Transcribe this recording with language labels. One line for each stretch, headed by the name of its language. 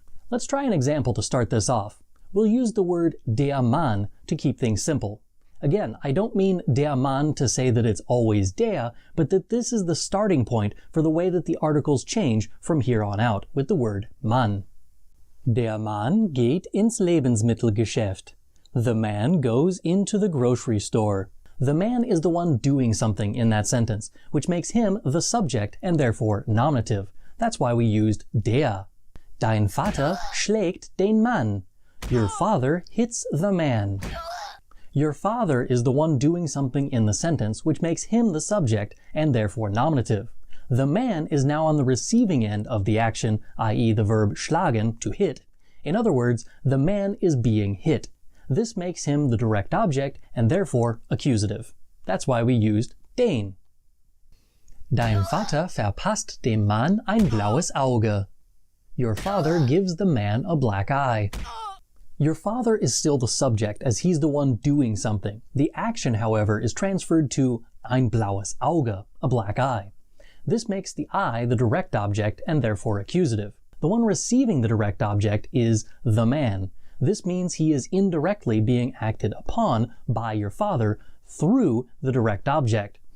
English: Let's try an example to start this off. We'll use the word der Mann to keep things simple. Again, I don't mean der Mann to say that it's always der, but that this is the starting point for the way that the articles change from here on out with the word Mann.
German: Der Mann geht ins Lebensmittelgeschäft.
English: The man goes into the grocery store. The man is the one doing something in that sentence, which makes him the subject and therefore nominative. That's why we used der.
German: Dein Vater schlägt den Mann.
English: Your father hits the man. Your father is the one doing something in the sentence, which makes him the subject and therefore nominative. The man is now on the receiving end of the action, i.e. the verb schlagen, to hit. In other words, the man is being hit. This makes him the direct object and therefore accusative. That's why we used den.
German: Dein Vater verpasst dem Mann ein blaues Auge.
English: Your father gives the man a black eye. Your father is still the subject as he's the one doing something. The action, however, is transferred to
German: ein blaues Auge,
English: a black eye. This makes the eye the direct object and therefore accusative. The one receiving the direct object is the man. This means he is indirectly being acted upon by your father through the direct object.